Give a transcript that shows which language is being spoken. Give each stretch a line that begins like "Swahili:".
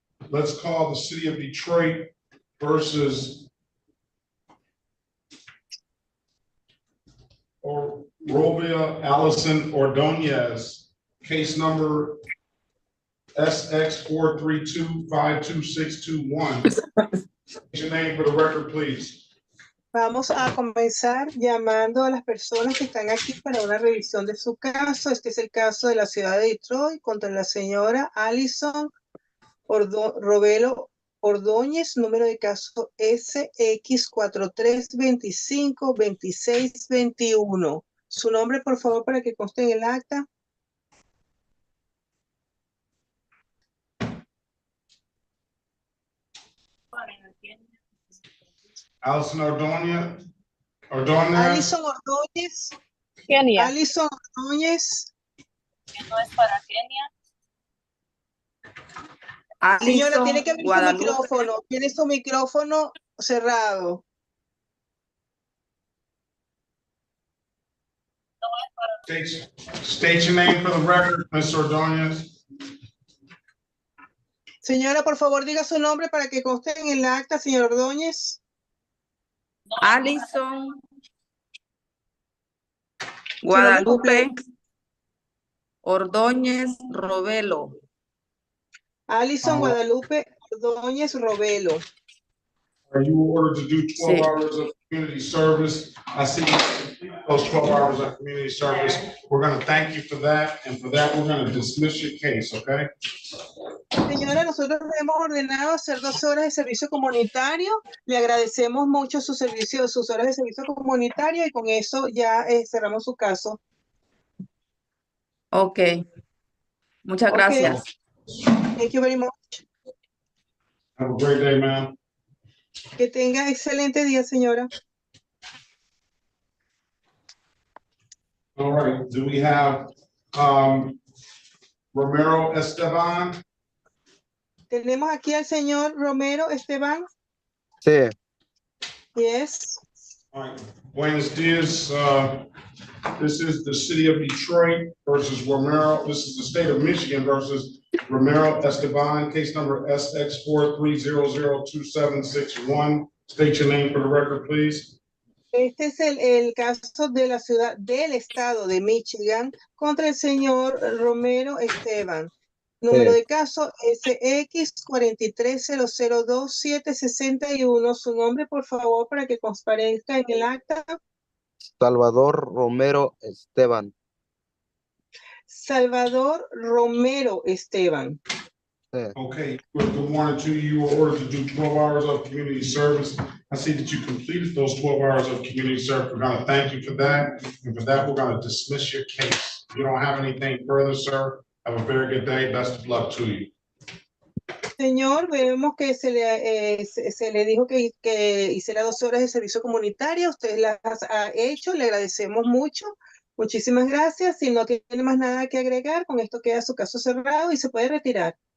English: Let's call the city of Detroit versus Robia Allison Ordonez, case number SX 432-52621. Your name for the record, please.
Spanish: Vamos a comenzar llamando a las personas que están aquí para una revisión de su caso. Este es el caso de la ciudad de Detroit contra la señora Alison Robelo Ordóñez, número de caso SX 4325-2621. Su nombre, por favor, para que conste en el acta. Alison Ordóñez. Alison Ordóñez. Kenia. Alison Ordóñez. No es para Kenia. Señora, tiene que abrir su micrófono. Tiene su micrófono cerrado.
English: State your name for the record, Ms.
Spanish: Ordóñez. Señora, por favor, diga su nombre para que conste en el acta, señor Ordóñez. Alison Guadalupe Ordóñez Robelo. Alison Guadalupe Ordóñez Robelo.
English: Are you ordered to do 12 hours of community service? I see those 12 hours of community service. We're going to thank you for that. And for that, we're going to dismiss your case, okay?
Spanish: Señora, nosotros le hemos ordenado hacer 12 horas de servicio comunitario. Le agradecemos mucho su servicio, sus horas de servicio comunitario y con eso ya cerramos su caso. Ok. Muchas gracias.
English: Thank you very much. Have a great day, ma'am.
Spanish: Que tenga excelente día, señora.
English: All right. Do we have Romero Esteban?
Spanish: Tenemos aquí al señor Romero Esteban. Sí.
English: Yes. All right.
Spanish: Buenos dias.
English: This is the city of Detroit versus Romero. This is the state of Michigan versus Romero Esteban, case number SX 43002-761. State your name for the record, please.
Spanish: Este es el caso de la ciudad del estado de Michigan contra el señor Romero Esteban. Número de caso SX 43002-761. Su nombre, por favor, para que transparezca en el acta. Salvador Romero Esteban. Salvador Romero Esteban. Sí.
English: Okay, good morning to you. You were ordered to do 12 hours of community service. I see that you completed those 12 hours of community service. We're gonna thank you for that. And for that, we're gonna dismiss your case. If you don't have anything further, sir, have a very good day. Best of luck to you.
Spanish: Señor, vemos que se le dijo que hiciera 2 horas de servicio comunitario. Usted las ha hecho, le agradecemos mucho. Muchísimas gracias. Si no tiene más nada que agregar, con esto queda su caso cerrado y se puede retirar.